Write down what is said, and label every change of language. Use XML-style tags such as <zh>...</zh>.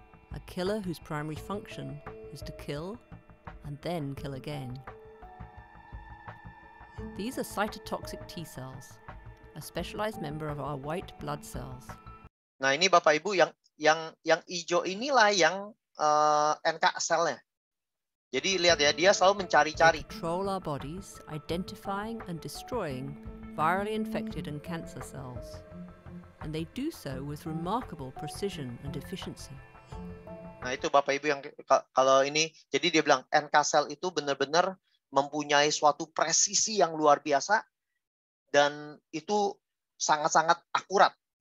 <en>A killer whose primary function is to kill and then kill again. These are cytotoxic T cells, a specialized member of our white blood cells.</en> <id>Nah, ini Bapak Ibu yang hijau inilah yang NK selnya. Jadi lihat ya, dia selalu mencari-cari.</id> <en>patrol our bodies, identifying and destroying virally infected and cancer cells. And they do so with remarkable precision and efficiency.</en> <id>Nah, itu Bapak Ibu yang kalau ini, jadi dia bilang NK sel itu benar-benar mempunyai suatu presisi yang luar biasa dan itu sangat-sangat akurat.</id>